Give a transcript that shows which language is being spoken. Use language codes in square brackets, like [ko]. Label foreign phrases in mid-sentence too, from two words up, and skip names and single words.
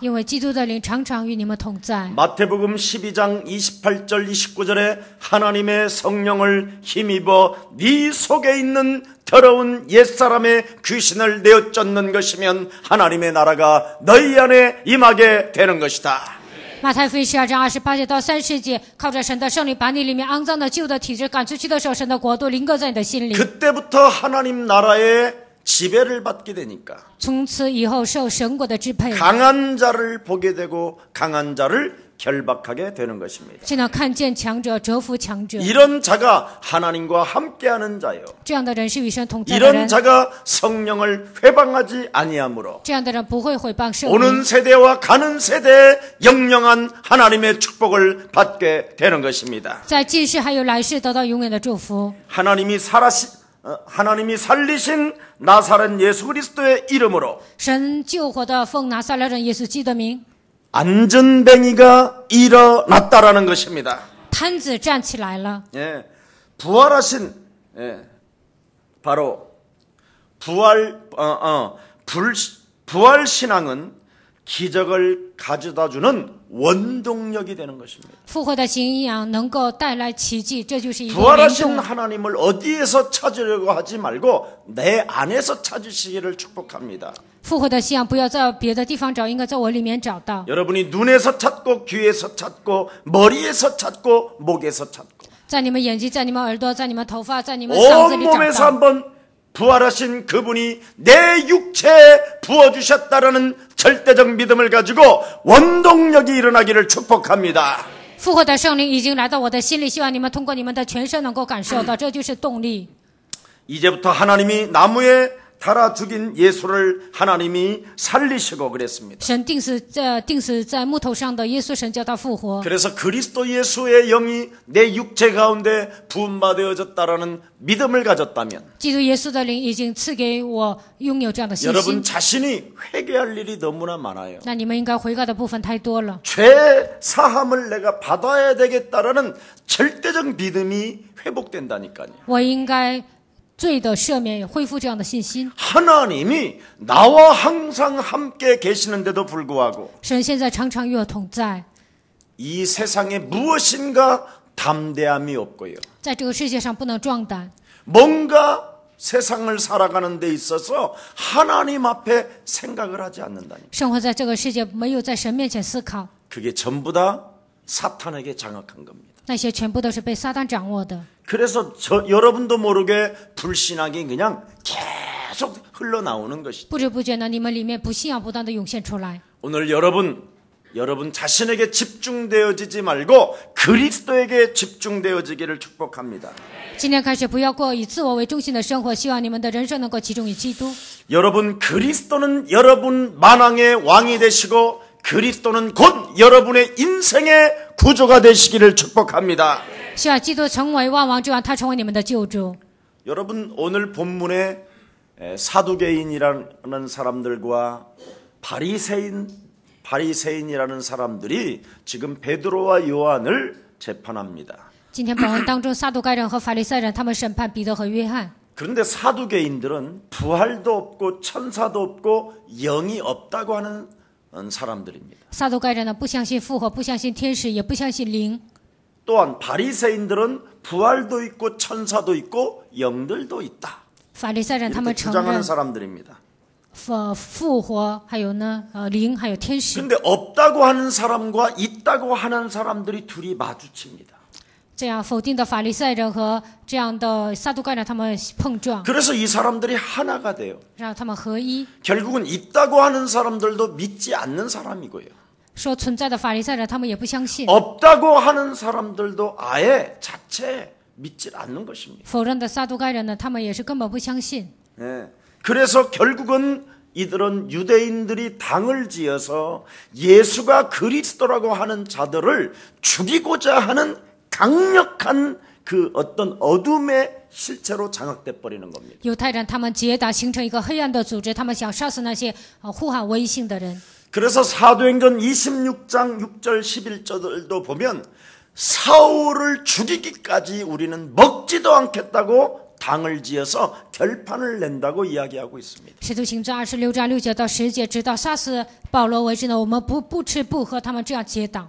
[zh] 因为基督的灵常常与你们同在。 [ko] 마태복음 12장 28절 29절에 하나님의 성령을 힘입어 네 속에 있는 더러운 옛사람의 귀신을 내어 쫓는 것이면 하나님의 나라가 너희 안에 임하게 되는 것이다. [zh] 马太福音12章28节到30节，靠着神的圣灵把你里面肮脏的旧的体质赶出去的时候，神的国度临格在你的心里。 [ko] 그때부터 하나님 나라의 지배를 받게 되니까 [zh] 从此以后受神国的支配， [ko] 강한 자를 보게 되고 강한 자를 결박하게 되는 것입니다. [zh] 就能看见强者折服强者。 [ko] 이런 자가 하나님과 함께하는 자요. [zh] 这样的人是与神同在的 [ko] 이런 [zh] 人， [ko] 자가 성령을 회방하지 아니하므로 [zh] 这样的人不会毁谤圣 [ko] 오는 [zh] 灵， [ko] 세대와 가는 세대에 영영한 하나님의 축복을 받게 되는 것입니다. [zh] 在今世还有来世得到永远的祝福。 [ko] 하나님이 살리신 나사렛 예수 그리스도의 이름으로 [zh] 神救活的奉拿撒勒人耶稣基督的名， [ko] 안전뱅이가 일어났다라는 것입니다. [zh] 摊子站起来了。 [ko] 예, 부활하신 바로 부활 신앙은 기적을 가져다주는 원동력이 되는 것입니다. [zh] 复活的信仰能够带来奇迹，这就是一个灵 [ko] 부활하신 [zh] 动。 [ko] 하나님을 어디에서 찾으려고 하지 말고 내 안에서 찾으시기를 축복합니다. [zh] 复活的信仰不要在别的地方找，应该在我里面找到。 [ko] 여러분이 눈에서 찾고 귀에서 찾고 머리에서 찾고 목에서 찾고 [zh] 在你们眼睛，在你们耳朵，在你们头发，在你们嗓子 [ko] 온 [zh] 里找 [ko] 몸에서 [zh] 到。 [ko] 한번 부활하신 그분이 내 육체에 부어주셨다라는 절대적 믿음을 가지고 원동력이 일어나기를 축복합니다. [zh] 复活的圣灵已经来到我的心里，希望你们通过你们的全身能够感受到，这就是动力。 [ko] 이제부터 하나님이 나무에 달아 죽인 예수를 하나님이 살리시고 그랬습니다. [zh] 神钉死在木头上的耶稣，神叫他复活。 [ko] 그래서 그리스도 예수의 영이 내 육체 가운데 부음받아졌다라는 믿음을 가졌다면 [zh] 基督耶稣的灵已经赐给我拥有这样的信 [ko] 여러분 [zh] 心， [ko] 자신이 회개할 일이 너무나 많아요. [zh] 那你们应该悔改的部分太多了。 [ko] 죄 사함을 내가 받아야 되겠다라는 절대적 믿음이 회복된다니까요. [zh] 我应该罪的赦免，恢复这样的信心。 [ko] 하나님이 나와 항상 함께 계시는데도 불구하고 [zh] 神现在常常与我同在， [ko] 이 세상에 무엇인가 담대함이 없고요. [zh] 在这个世界上不能壮胆， [ko] 뭔가 세상을 살아가는 데 있어서 하나님 앞에 생각을 하지 않는다니. [zh] 生活在这个世界没有在神面前思考， [ko] 그게 전부 다 사탄에게 장악한 겁니다. [zh] 那些全部都是被撒旦掌握的。 [ko] 그래서 여러분도 모르게 불신앙이 그냥 계속 흘러나오는 것이죠. [zh] 不知不觉呢，你们里面不信仰不断的涌现出来。 [ko] 오늘 여러분 자신에게 집중되어지지 말고 그리스도에게 집중되어지기를 축복합니다. [zh] 今天开始，不要过以自我为中心的生活，希望你们的人生能够集中于基督。 [ko] 여러분 그리스도는 여러분 만왕의 왕이 되시고 그리스도는 곧 여러분의 인생의 구조가 되시기를 축복합니다. [zh] 希望基督成为万王之王，他成为你们的救主。 [ko] 여러분 오늘 본문에 사두개인이라는 사람들과 바리새인이라는 사람들이 지금 베드로와 요한을 재판합니다. [zh] 今天本文当中，撒都该人和法利赛人他们审判彼得和约翰。 [ko] 그런데 사두개인들은 부활도 없고 천사도 없고 영이 없다고 하는 사람들입니다. [zh] 撒都该人呢，不相信复活，不相信天使，也不相信灵。 [ko] 또한 바리새인들은 부활도 있고 천사도 있고 영들도 있다. [zh] 法利赛人他们 [ko] 이렇게 [zh] 承 [ko] 주장하는 [zh] 认 [ko] 사람들입니다. [zh] 复活，还有呢灵，还有天使。 [ko] 그런데 없다고 하는 사람과 있다고 하는 사람들이 둘이 마주칩니다. [zh] 这样否定的法利赛人和这样的撒都该人他们碰撞， [ko] 그래서 이 사람들이 하나가 돼요. [zh] 让他们合一。 [ko] 결국은 있다고 하는 사람들도 믿지 않는 사람이고요. [zh] 说存在的法利赛人他们也不相信， [ko] 없다고 하는 사람들도 아예 자체 믿질 않는 것입니다. [zh] 否认的撒都该人呢，他们也是根本不相信。 [ko] 예. 그래서 결국은 이들은 유대인들이 당을 지어서 예수가 그리스도라고 하는 자들을 죽이고자 하는 강력한 그 어떤 어둠의 실체로 장악돼 버리는 겁니다. [zh] 犹太人他们结党形成一个黑暗的组织，他们想杀死那些呼喊威信的人。 [ko] 그래서 사도행전 26장 6절 11절도 보면 사울을 죽이기까지 우리는 먹지도 않겠다고 당을 지어서 결판을 낸다고 이야기하고 있습니다. [zh] 使徒行传26章6节到10节，直到杀死保罗为止呢，我们不吃不喝，他们这样结党。